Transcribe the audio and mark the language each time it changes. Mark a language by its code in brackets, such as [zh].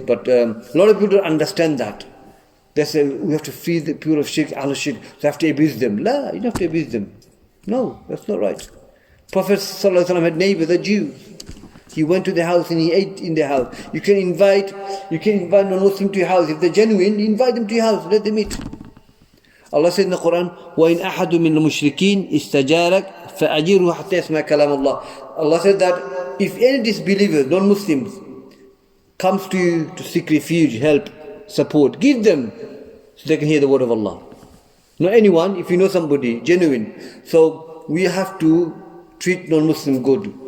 [en] But a lot of people don't understand that. They say, we have to free the people of shirk, ahlul shirk. We have to abuse them. You don't have to abuse them. No, that's not right. Prophet ﷺ had neighbors, a Jew. He went to the house and he ate in the house. You can invite non-Muslim to your house. If they're genuine, invite them to your house, let them eat. Allah said in the Quran, [ar] وَإِنْ أَحَدٌ مِّنَ الْمُشْرِكِينَ إِسْتَجَارَكَ فَأَجِرْهُ حَتَّى يَسْمَعَ كَلَامَ اللَّهِ. [en] Allah said that if any disbelievers, non-Muslims, comes to you to seek refuge, help, support, give them so they can hear the word of Allah. Not anyone, if you know somebody, genuine. So we have to treat non-Muslim good.